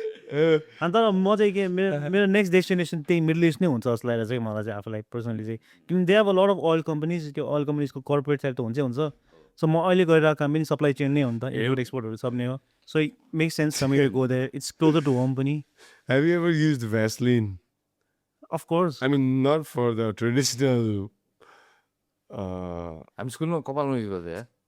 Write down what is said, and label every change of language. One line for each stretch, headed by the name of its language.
Nepali: अनि तर म चाहिँ के मेरो नेक्स्ट डेस्टिनेसन त्यही मिडल इस्ट नै हुन्छ जस्तो लागेर चाहिँ मलाई चाहिँ आफूलाई पर्सनली चाहिँ किनभने
English: they have a lot of oil companies
Nepali: त्यो ओइल कम्पनीजको कर्पोरेट साइड त हुन्छै हुन्छ सो म अहिले गएर काम पनि सप्लाई चेन नै हो नि त इम्पोर्ट एक्सपोर्टहरू सब नै हो
English: so it makes sense for me to go there it's closer to home
Nepali: पनि
English: Have you ever used Vaseline?
Nepali: Of course
English: I mean, not for the traditional.
Nepali: हामी स्कुलमा कपालमा युज गर्थ्यो यार